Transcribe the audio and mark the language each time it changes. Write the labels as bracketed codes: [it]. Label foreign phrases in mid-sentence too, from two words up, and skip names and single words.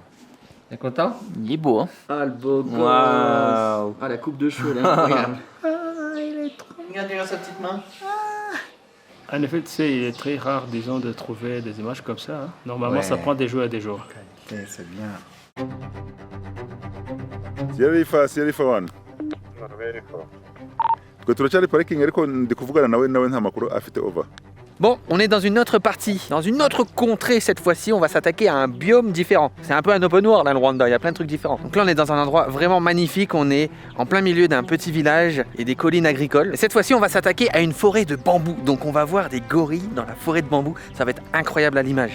[fr] T'es content? Il est beau, hein. Ah, le beau gosse. Waouh. Ah, la coupe de cheveux là, incroyable. Regardez sa petite main. En effet, tu sais, il est très rare, disons, de trouver des images comme ça. Hein. Normalement, ça prend des jours et des jours. C'est bien. [rw] Siyarifa twe turacyari parikingi ariko ndi kuvugana nawe nta makuru afite over. [fr] Bon, on est dans une autre partie, dans une autre contrée cette fois-ci, on va s'attaquer à un biome différent. C'est un peu un [en] open world, [fr] hein, le Rwanda, il y a plein de trucs différents. Donc là, on est dans un endroit vraiment magnifique, on est en plein milieu d'un petit village et des collines agricoles. Et cette fois-ci, on va s'attaquer à une forêt de bambou. Donc on va voir des gorilles dans la forêt de bambou, ça va être incroyable à l'image.